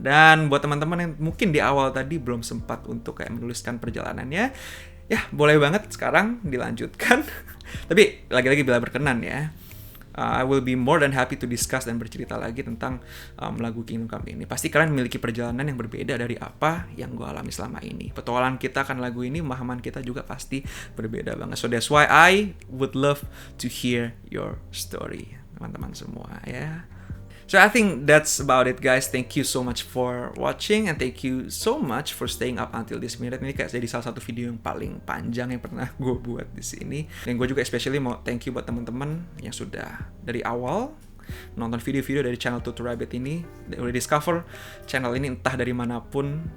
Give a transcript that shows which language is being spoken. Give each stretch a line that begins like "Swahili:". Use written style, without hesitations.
Indonesian: Dan buat teman-teman yang mungkin di awal tadi belum sempat untuk kayak menuliskan perjalanannya, ya boleh banget sekarang dilanjutkan. Tapi lagi-lagi bila berkenan ya.
English: I will be more than happy to discuss
Indonesian: dan bercerita lagi tentang lagu Kingdom Come ini. Pasti kalian memiliki perjalanan yang berbeda dari apa yang gue alami selama ini. Petualangan kita akan lagu ini, pemahaman kita juga pasti berbeda banget.
English: So that's why I would love to hear your story,
Indonesian: teman-teman semua ya.
English: So I think that's about it guys. Thank you so much for watching and thank you so much for staying up until this minute.
Indonesian: Ini kayak jadi salah satu video yang paling panjang yang pernah gue buat di sini. Dan gue juga especially mau
English: thank you
Indonesian: buat teman-teman yang sudah dari awal nonton video-video dari channel Tutu Rabbit ini, udah discover channel ini entah dari manapun.